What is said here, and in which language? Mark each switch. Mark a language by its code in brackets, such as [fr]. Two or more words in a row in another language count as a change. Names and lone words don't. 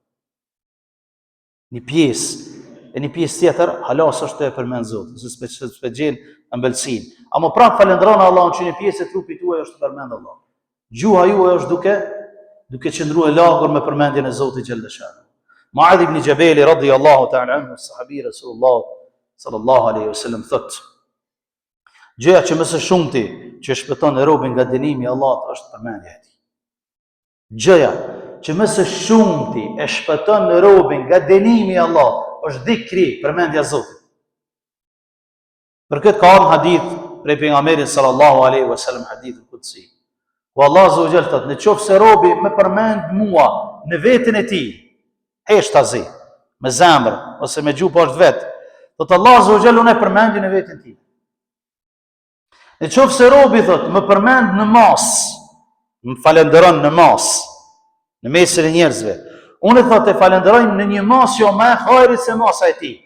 [sq] Një pjesë, e një pjesë tjetër, halas është e përmend Zotin, se s'pe gjen ëmbëlsinë. Ama prapë falenderoni Allahun që një pjesë e trupit juaj është përmend Allah. Gjuha juaj është duke qëndruar lagur me përmendjen e Zotit [ar] جل شأنه. [sq] Muadh ibn Jabal [ar] رضي الله تعالى عنه, [sq] sahabi [ar] رسول الله صلى الله عليه وسلم [sq] thot: gjëja që më së shumti që shpëton robën nga dënimi i Allahut është përmendja e tij. Gjëja që më së shumti e shpëton robën nga dënimi i Allahut është dhikri, përmendja e Zotit. Për këtë ka ardhur hadith prej pejgamberit [ar] صلى الله عليه وسلم, حديث القدسي. [sq] Ku Allah [ar] عز وجل [sq] thot, në qoftë se robi më përmend mua në veten e tij, heshtazi, me zemër ose me gjuhë poshtë vet, thot Allah [ar] عز وجل [sq] unë e përmend në veten e tij. Në qoftë se robi thot më përmend në mas, më falenderon në mas, në mesin e njerëzve, unë thot e falenderoj në një mas jo më e hajrit se masa e tij.